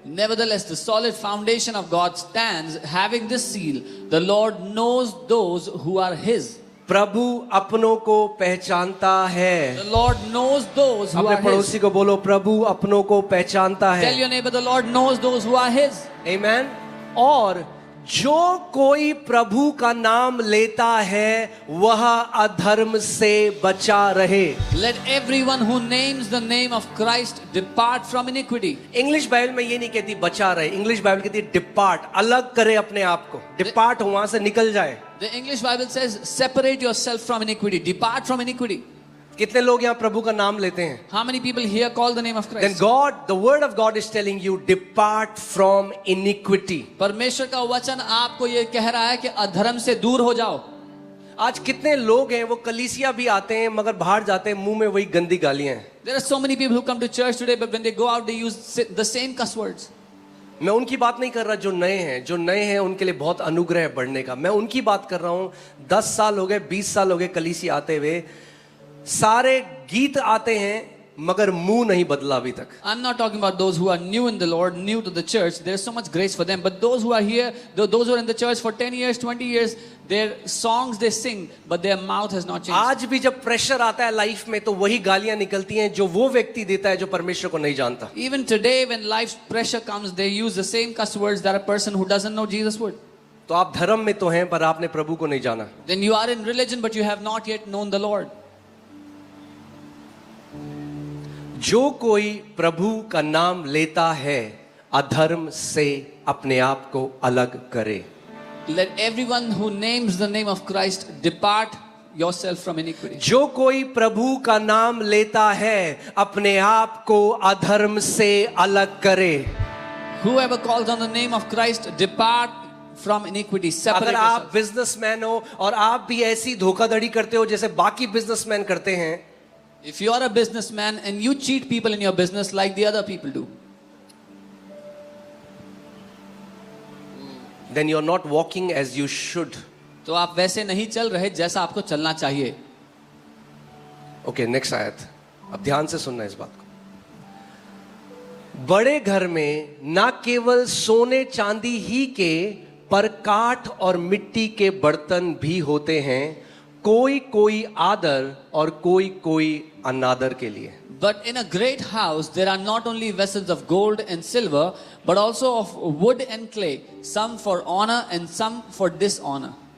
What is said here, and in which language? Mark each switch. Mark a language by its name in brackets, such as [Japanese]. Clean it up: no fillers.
[English] Nevertheless, the solid foundation of God stands, having this seal: the Lord knows those who are His. [Hindi] प्रभु अपनों को पहचानता है. [English] The Lord knows those who [Hindi] अपने [English] are His. [Hindi] पड़ोसी को बोलो, प्रभु अपनों को पहचानता है. [English] Tell your neighbor, the Lord knows those who are His. Amen. [Hindi] और जो कोई प्रभु का नाम लेता है वह अधर्म से बचा रहे. [English] Let everyone who names the name of Christ depart from iniquity. [Hindi] English Bible में ये नहीं कहती बचा रहे, इंग्लिश बाइबल कहती है डिपार्ट, अलग करे अपने आप को. डिपार्ट वहां से निकल जाए. [English] The English Bible says, separate yourself from iniquity, depart from iniquity. [Hindi] कितने लोग यहाँ प्रभु का नाम लेते हैं? [English] How many people here call the name of Then Christ? God, the word of God is telling you, depart from iniquity. [Hindi] परमेश्वर का वचन आपको ये कह रहा है कि अधर्म से दूर हो जाओ. आज कितने लोग हैं वो कलीसिया भी आते हैं मगर बाहर जाते हैं मुंह में वही गंदी गालियां हैं. [English] There are so many people who come to church today, but when they go out, they use the same cuss words. [Hindi] मैं उनकी बात नहीं कर रहा जो नए हैं. जो नए हैं उनके लिए बहुत अनुग्रह है बढ़ने का. मैं उनकी बात कर रहा हूं 10 साल हो गए, 20 साल हो गए कलीसिया आते हुए, सारे गीत आते हैं मगर मुंह नहीं बदला अभी तक. [English] I'm not talking about those who are new in the Lord, new to the church. There's so much grace for them. But those who are here, those who are in the church for 10 years, 20 years, their songs they sing, but their mouth has not changed. [Hindi] आज भी जब pressure आता है life में तो वही गालियां निकलती हैं जो वो व्यक्ति देता है जो परमेश्वर को नहीं जानता. [English] Even today, when life's pressure comes, they use the same cuss words that a person who doesn't know Jesus would. [Hindi] तो आप धर्म में तो हैं पर आपने प्रभु को नहीं जाना. [English] Then you are in religion, but you have not yet known the Lord. [Hindi] जो कोई प्रभु का नाम लेता है अधर्म से अपने आप को अलग करे. [English] Let everyone who names the name of Christ depart yourself from iniquity. [Hindi] जो कोई प्रभु का नाम लेता है अपने आप को अधर्म से अलग करे. [English] Whoever calls on the name of Christ, depart from iniquity. Separate [Hindi] अगर आप [English] yourself. [Hindi] बिजनेसमैन हो और आप भी ऐसी धोखाधड़ी करते हो जैसे बाकी बिजनेसमैन करते हैं, [English] If you are a businessman and you cheat people in your business like the other people do, then you are not walking as you should. [Hindi] तो आप वैसे नहीं चल रहे जैसा आपको चलना चाहिए. [English] Okay, next आयत. [Hindi] अब ध्यान से सुनना इस बात को. बड़े घर में ना केवल सोने चांदी ही के पर काठ और मिट्टी के बर्तन भी होते हैं, कोई कोई आदर और कोई कोई अनादर के लिए. [English] But in a great house there are not only vessels of gold and silver, but also of wood and clay, some for honor and some for dishonor.